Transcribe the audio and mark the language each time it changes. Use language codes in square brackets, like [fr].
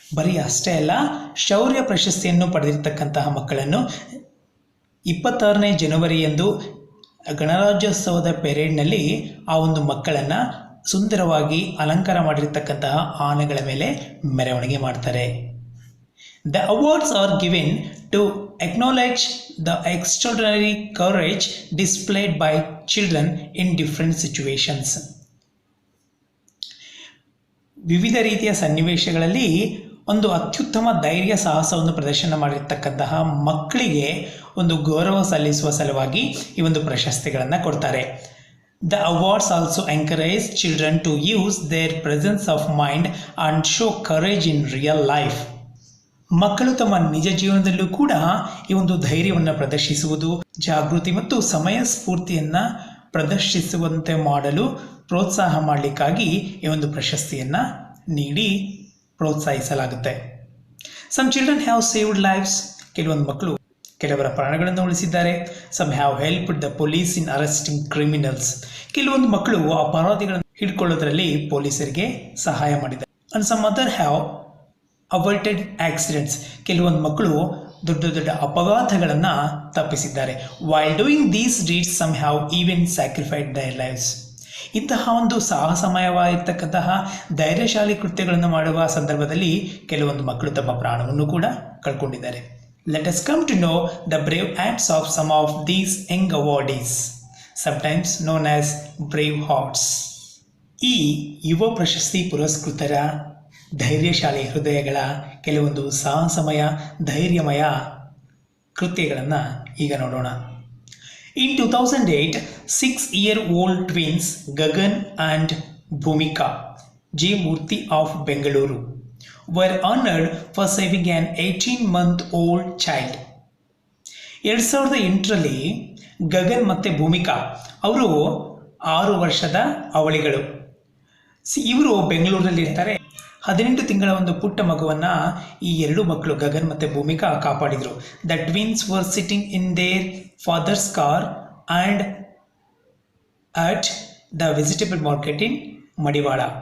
[kn] ಬರೀ ಅಷ್ಟೇ ಅಲ್ಲ, ಶೌರ್ಯ ಪ್ರಶಸ್ತಿಯನ್ನು ಪಡೆದಿರ್ತಕ್ಕಂತಹ ಮಕ್ಕಳನ್ನು 26ನೇ ಜನವರಿಯಂದು ಗಣರಾಜ್ಯೋತ್ಸವದ ಪೆರೇಡ್ನಲ್ಲಿ ಆ ಒಂದು ಮಕ್ಕಳನ್ನು ಸುಂದರವಾಗಿ ಅಲಂಕಾರ ಮಾಡಿರ್ತಕ್ಕಂತಹ ಆನೆಗಳ ಮೇಲೆ ಮೆರವಣಿಗೆ ಮಾಡ್ತಾರೆ. [en] The awards are given to acknowledge the extraordinary courage displayed by children in different situations. [kn] ವಿವಿಧ ರೀತಿಯ ಸನ್ನಿವೇಶಗಳಲ್ಲಿ ಒಂದು ಅತ್ಯುತ್ತಮ ಧೈರ್ಯ ಸಾಹಸವನ್ನು ಪ್ರದರ್ಶನ ಮಾಡಿರ್ತಕ್ಕಂತಹ ಮಕ್ಕಳಿಗೆ ಒಂದು ಗೌರವ ಸಲ್ಲಿಸುವ ಸಲುವಾಗಿ ಈ ಒಂದು ಪ್ರಶಸ್ತಿಗಳನ್ನು ಕೊಡ್ತಾರೆ. [en] The awards also encourage children to use their presence of mind and show courage in real life. [kn] ಮಕ್ಕಳು ತಮ್ಮ ನಿಜ ಜೀವನದಲ್ಲೂ ಕೂಡ ಈ ಒಂದು ಧೈರ್ಯವನ್ನು ಪ್ರದರ್ಶಿಸುವುದು, ಜಾಗೃತಿ ಮತ್ತು ಸಮಯ ಸ್ಫೂರ್ತಿಯನ್ನು ಪ್ರದರ್ಶಿಸುವಂತೆ ಮಾಡಲು ಪ್ರೋತ್ಸಾಹ ಮಾಡಲಿಕ್ಕಾಗಿ ಈ ಒಂದು ಪ್ರಶಸ್ತಿಯನ್ನು ನೀಡಿ ಪ್ರೋತ್ಸಾಹಿಸಲಾಗುತ್ತೆ. [en] Some children have saved lives. [kn] ಕೆಲವೊಂದು ಮಕ್ಕಳು ಕೆಲವರ ಪ್ರಾಣಗಳನ್ನು ಉಳಿಸಿದ್ದಾರೆ. [en] Some have helped the police in arresting criminals. [kn] ಕೆಲವೊಂದು ಮಕ್ಕಳು ಅಪರಾಧಿಗಳನ್ನು ಹಿಡ್ಕೊಳ್ಳೋದ್ರಲ್ಲಿ ಪೊಲೀಸರಿಗೆ ಸಹಾಯ ಮಾಡಿದ್ದಾರೆ. [en] And some other have avoided accidents. [kn] ಕೆಲವೊಂದು ಮಕ್ಕಳು ದೊಡ್ಡ ದೊಡ್ಡ ಅಪಘಾತಗಳನ್ನು ತಪ್ಪಿಸಿದ್ದಾರೆ. [en] While doing these deeds some have even sacrificed their lives. [kn] ಇಂತಹ ಒಂದು ಸಾಹಸಮಯವಾಗಿರ್ತಕ್ಕಂತಹ ಧೈರ್ಯಶಾಲಿ ಕೃತ್ಯಗಳನ್ನು ಮಾಡುವ ಸಂದರ್ಭದಲ್ಲಿ ಕೆಲವೊಂದು ಮಕ್ಕಳು ತಮ್ಮ ಪ್ರಾಣವನ್ನು ಕೂಡ ಕಳ್ಕೊಂಡಿದ್ದಾರೆ. [en] Let us come to know the brave acts of some of these young awardees, sometimes known as brave hearts. [kn] ಈ ಯುವ ಪ್ರಶಸ್ತಿ ಪುರಸ್ಕೃತರ ಧೈರ್ಯಶಾಲಿ ಹೃದಯಗಳ ಕೆಲವೊಂದು ಸಾಹಸಮಯ ಧೈರ್ಯಮಯ ಕೃತ್ಯಗಳನ್ನು ಈಗ ನೋಡೋಣ. [en] In 2008, 6-year-old twins Gagan and Bhumika J. Murthy of Bengaluru were honored for saving an 18-month-old child. [kn] 2008ರಲ್ಲಿ Gagan ಮತ್ತು ಭೂಮಿಕಾ ಅವರು 6 ವರ್ಷದ ಅವಳಿಗಳು. ಇವರು ಬೆಂಗಳೂರಲ್ಲಿ ಇರ್ತಾರೆ. 18 ತಿಂಗಳ ಒಂದು ಪುಟ್ಟ ಮಗುವನ್ನು ಈ ಎರಡು ಮಕ್ಕಳು ಗಗನ್ ಮತ್ತು Bhoomika ಕಾಪಾಡಿದರು. [en] The twins were sitting in their father's car and at the vegetable market in Madiwala.